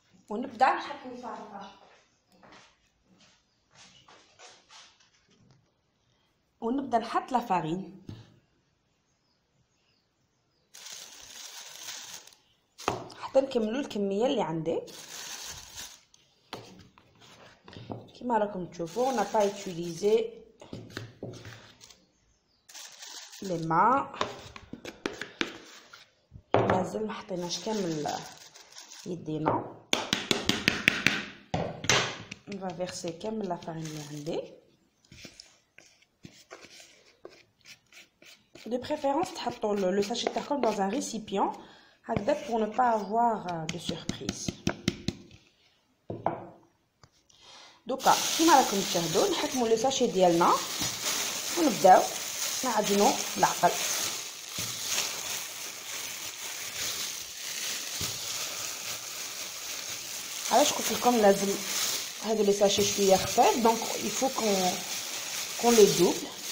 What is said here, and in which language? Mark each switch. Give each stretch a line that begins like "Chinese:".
Arabic: ونبدا نحط الفرينة ونبدا نحط لا فارين. حتى نكملوا الكميه اللي عندي كما راكم تشوفوا.
French: on n'a pas utilisé les mains,
Arabic: مازال ما حطيناش كامل يدينا.
French: on va verser
Arabic: كامل لا فارين اللي عندي.
French: de préférence تحطوا le sachet
Arabic: تاعكم
French: dans un récipient
Arabic: هكذا
French: pour ne pas avoir de surprise.
Arabic: دوكا كيما راكم تشاهدوا نحكموا لو ساشي ديالنا ونبداو نعجنوا العقل. علاش قلت لكم لازم هادو لي ساشي شويه خفاف دونك
French: il faut qu'on les double.